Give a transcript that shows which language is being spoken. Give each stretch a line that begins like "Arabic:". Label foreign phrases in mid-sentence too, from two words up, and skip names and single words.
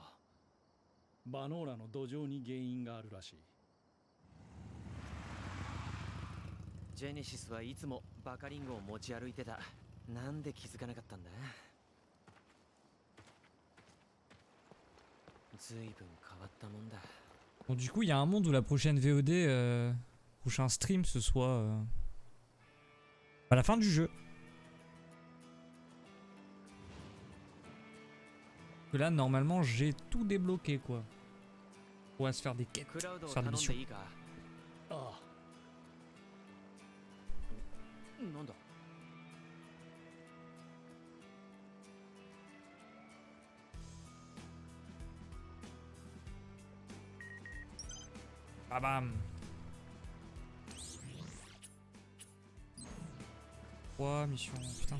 Japanese: バノーラの土壌に原因があるらしい。ジェネシスはいつもバカリンゴを持ち歩いてた。なんで気づかなかったんだ？ずいぶん変わったもんだ。
French: Bon, du coup, il y a un monde où la prochaine VOD, prochain stream, ce soit à la fin du jeu. Que là, normalement, j'ai tout débloqué, quoi. On va se faire des quêtes,
Japanese: クラウドを
French: faire
Japanese: 頼
French: des
Japanese: ん
French: missions.
Japanese: でいいか？あなんだ？
French: Ah bam. 3 missions, putain.